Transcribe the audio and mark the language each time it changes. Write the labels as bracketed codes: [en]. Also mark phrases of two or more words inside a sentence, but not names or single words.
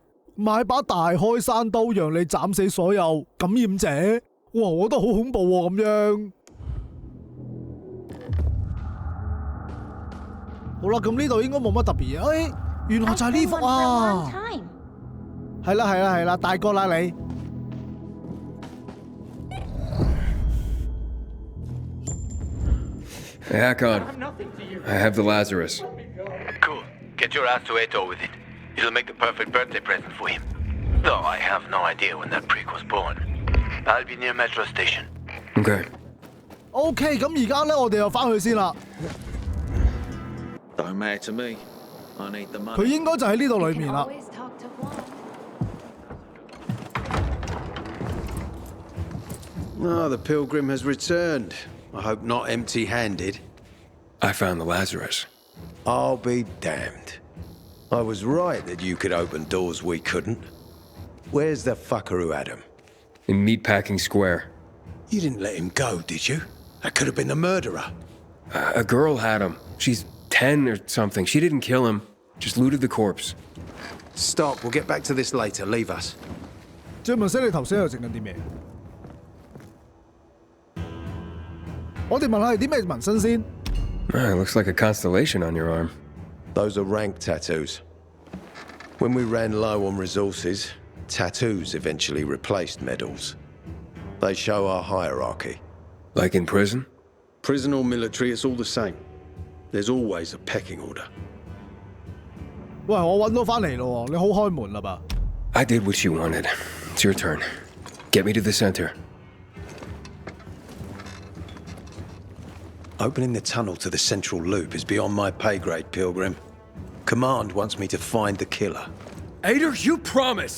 [yue] 買把大開山刀讓你斬死所有感染者，哇！我覺得好恐怖喎咁樣。好啦，咁呢度應該冇乜特別嘢。原來就係呢幅啊！係啦，大個啦你。 [en] Hack on. I have the Lazarus. Cool. Get your ass to Eto with it. It'll make the perfect birthday present for him. Though I have no idea when that prick was born. I'll be near Metro Station. Okay. [yue] OK， 咁而家咧，我哋又翻去先啦。 [en] Don't matter to me. I need the money. [yue] 佢應該就喺呢度裏面啦。 [en] Ah, the pilgrim has returned. I hope not empty-handed. I found the Lazarus. I'll be damned. I was right that you could open doors we couldn't. Where's the fucker who had him? In Meatpacking Square. You didn't let him go, did you? That could have been the murderer. A girl had him. She's 10 or something. She didn't kill him. Just looted the corpse. Stop. We'll get back to this later. Leave us. [yue] 最問聲你頭先喺度整緊啲咩？我哋問下係啲咩紋身先。 [en] It looks like a constellation on your arm. Those are rank tattoos. When we ran low on resources, tattoos eventually replaced medals. They show our hierarchy. Like in prison? Prison or military, it's all the same. There's always a pecking order. [yue] 喂，我揾到翻嚟咯，你好開門啦吧 [en] I did what you wanted. It's your turn. Get me to the center. Opening the tunnel to the central loop is beyond my pay grade, Pilgrim. Command wants me to find the killer. Ader, you promised!